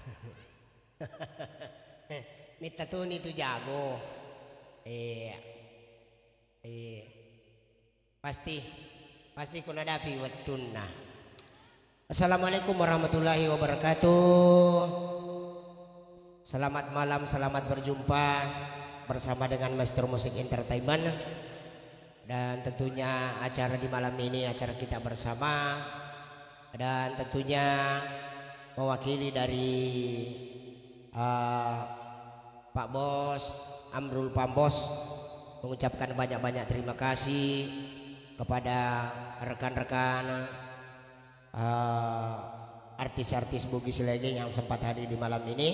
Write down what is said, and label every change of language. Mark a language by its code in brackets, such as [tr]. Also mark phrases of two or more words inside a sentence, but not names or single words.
[ar] Metatoni itu jago. Pasti kau hadapi watunna. السلام عليكم ورحمة الله وبركاته. [id] Selamat malam, selamat berjumpa bersama dengan Master Musik Entertainment. Dan tentunya acara di malam ini acara kita bersama. Dan tentunya mewakili dari Pak Bos Amrul Pambos mengucapkan banyak-banyak terima kasih kepada rekan-rekan artis-artis Bugis Legeng yang sempat hadir di malam ini.